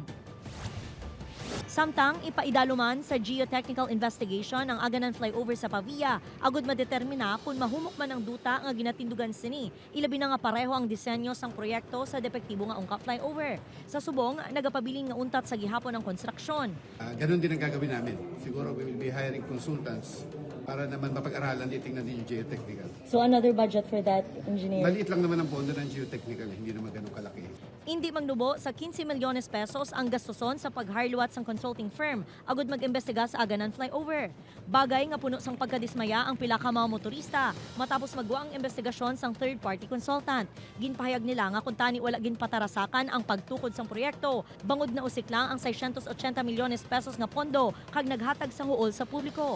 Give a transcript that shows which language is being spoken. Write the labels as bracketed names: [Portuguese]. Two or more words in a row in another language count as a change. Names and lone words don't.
[Hiligaynon] Samtang ipaidaluman sa [English] geotechnical investigation [Hiligaynon] ang aganan flyover sa Pavia, agud madetermina kung mahumok man ang duta nga ginatindugan sini. Ilabi na nga pareho ang disenyo sang proyekto sa depektibo nga ungka flyover. Sa subong, nagapabiling nga untat sa gihapon ang konstruksyon. [Filipino] Ganon din ang gagawin namin. Siguro [English] we will be hiring consultants [Filipino] para naman mapag-aralan, titingnan din yung geotechnical. [English] So another budget for that, engineer? [Filipino] Maliit lang naman ang pondo ng geotechnical, hindi naman ganun kalaki. [Hiligaynon] Hindi magnubo sa 15 milyones pesos ang gastuson sa pagharluat sang consulting firm agud mag-imbestiga sa aganan flyover. Bagay nga puno sang pagkadismaya ang pila ka mga motorista matapos magwa ang investigasyon sang [English] third-party consultant. [Hiligaynon] Ginpahayag nila nga kung tani wala ginpatarasakan ang pagtukod sang proyekto, bangod na usik lang ang 680 milyones pesos nga pondo kag naghatag sa huol sa publiko.